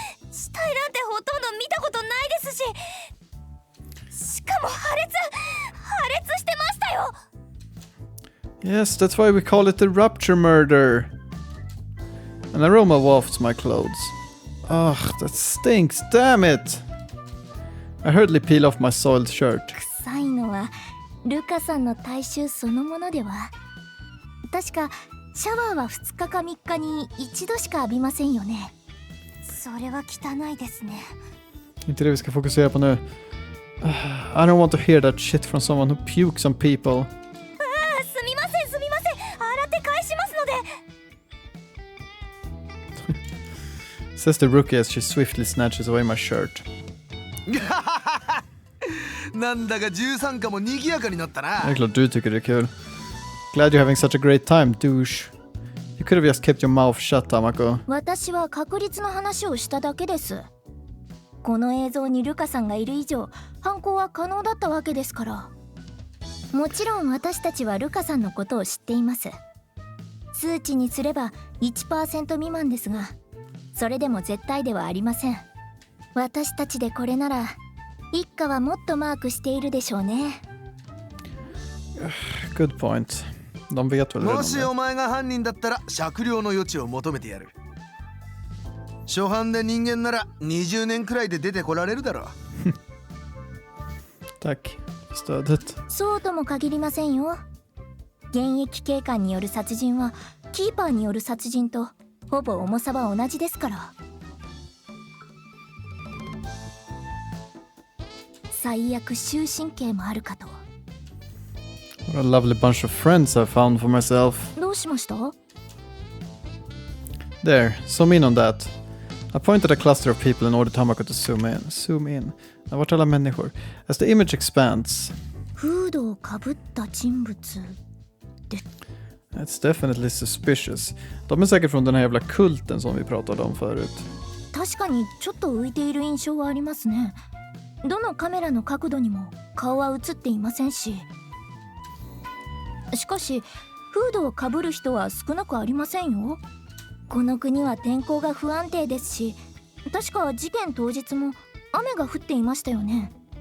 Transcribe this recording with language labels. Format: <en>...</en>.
<ja>死体なんてほとんど見たことないですし、しかも破裂してましたよ。</ja> <en>Yes, that's why we call it the rupture murder. An aroma wafts my clothes. Ugh, that stinks, damn it! I hurriedly peel off my soiled shirt.</en> <ja>臭いのはルカさんの体臭そのものでは。確かシャワーは2日か3日に1度しか浴びませんよね。それは汚いですね。</ja> <sv>Inte det vi ska fokusera på nu.</sv> <en>I don't want to hear that shit from someone who pukes on people.</en> <ja>すみません洗って返しますので。</ja> <en>Says the rookie as she swiftly snatches away my shirt.</en> <ja>なんだか13課も賑やかになったな。</ja> <sv>Det är klart du tycker det är kul.</sv> <en>Glad you're having such a great time, douche. You could have just kept your mouth shut, Tamako.</en> <ja>私は確率の話をしただけです。この映像にルカさんがいる以上、犯行は可能だったわけですから。もちろん私たちはルカさんのことを知っています。数値にすれば 1% 未満ですが、それでも絶対ではありません。私たちでこれなら一家はもっとマークしているでしょうね。</ja> <en>Good point.</en> <sv>De vet väl redan</sv> <ja>もしお前が犯人だったら酌量の余地を求めてやる。初犯で人間なら20年くらいで出てこられるだろう。</ja> <sv>Tack. Stödet.</sv> <ja>そうとも限りませんよ。現役警官による殺人はキーパーによる殺人とほぼ重さは同じですから。最悪終身刑もあるかと。</ja> <en>What a lovely bunch of friends I found for myself.</en> <ja>どうしました？</ja> <en>There, zoom in on that. I pointed a cluster of people in order Tamako to zoom in. Zoom in.</en> <sv>Vart alla människor?</sv> <en>As the image expands.</en> <ja>フードをかぶった人物で。</ja> <en>It's definitely suspicious.</en> <sv>De är säkert från den här jävla kulten som vi pratade om förut.</sv> <ja>確かにちょっと浮いている印象はありますね。どのカメラの角度にも顔は映っていませんし。しかしフードをかぶる人は少なくありませんよ。この国は天候が不安定ですし、確か事件当日も雨が降っていましたよね。</ja>